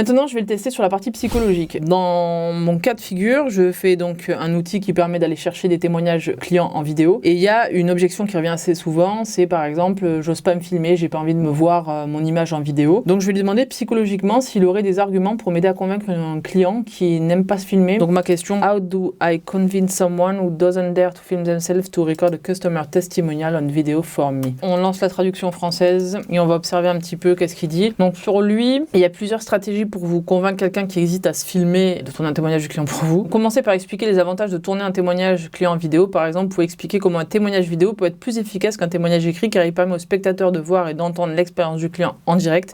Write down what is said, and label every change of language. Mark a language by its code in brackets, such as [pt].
[fr] Maintenant, je vais le tester sur la partie psychologique. Dans mon cas de figure, je fais donc un outil qui permet d'aller chercher des témoignages clients en vidéo. Et il y a une objection qui revient assez souvent, c'est par exemple, j'ose pas me filmer, j'ai pas envie de me voir mon image en vidéo. Donc je vais lui demander psychologiquement s'il aurait des arguments pour m'aider à convaincre un client qui n'aime pas se filmer. Donc ma question, [en] how do I convince someone who doesn't dare to film themselves to record a customer testimonial on video for me? [fr] On lance la traduction française et on va observer un petit peu qu'est-ce qu'il dit. Donc sur lui, il y a plusieurs stratégies pour vous convaincre quelqu'un qui hésite à se filmer de tourner un témoignage du client pour vous. Commencez par expliquer les avantages de tourner un témoignage client en vidéo. Par exemple, vous pouvez expliquer comment un témoignage vidéo peut être plus efficace qu'un témoignage écrit car il permet au spectateur de voir et d'entendre l'expérience du client en direct.